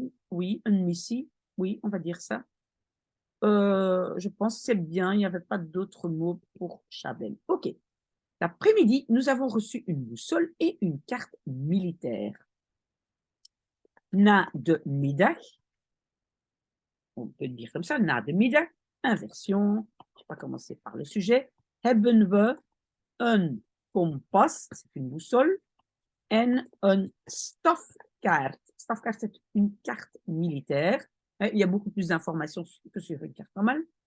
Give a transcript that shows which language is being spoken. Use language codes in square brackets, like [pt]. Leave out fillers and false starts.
[fr] Oui, une missie, oui, on va dire ça. Je pense que c'est bien, il n'y avait pas d'autres mots pour Chabel. OK. L'après-midi, nous avons reçu une boussole et une carte militaire. [nl] Na de middag, [fr] on peut le dire comme ça, [nl] na de middag, [fr] inversion, je vais pas commencer par le sujet. [nl] Hebben we een kompas, [fr] c'est une boussole, [nl] en een stafkaart. [fr] Stafkaart, c'est une carte militaire. Il y a beaucoup plus d'informations que sur une carte normale.